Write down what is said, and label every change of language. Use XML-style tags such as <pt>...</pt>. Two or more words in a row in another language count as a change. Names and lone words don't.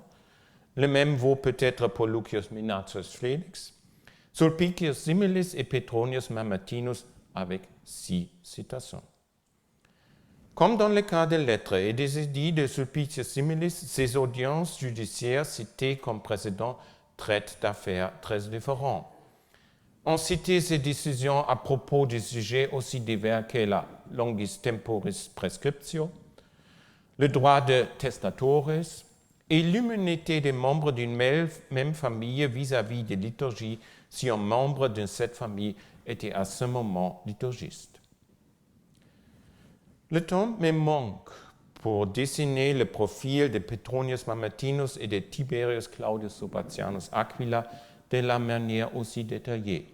<fr>Le même vaut peut-être pour Lucius Minacius Felix, Sulpicius Similis et Petronius Mamertinus avec 6 citations. Comme dans le cas des lettres et des édits de Sulpicius Similis, ces audiences judiciaires citées comme précédents traitent d'affaires très différentes. On citait ces décisions à propos de sujets aussi divers que la</fr> <la>longis temporis prescriptio,</la> <fr>le droit de testatores et l'immunité des membres d'une même famille vis-à-vis des liturgies si un membre de cette famille était à ce moment liturgiste. Le temps me manque pour dessiner le profil de Petronius Mamertinus et de Tiberius Claudius Sulpicianus Aquila de la manière aussi détaillée.</fr>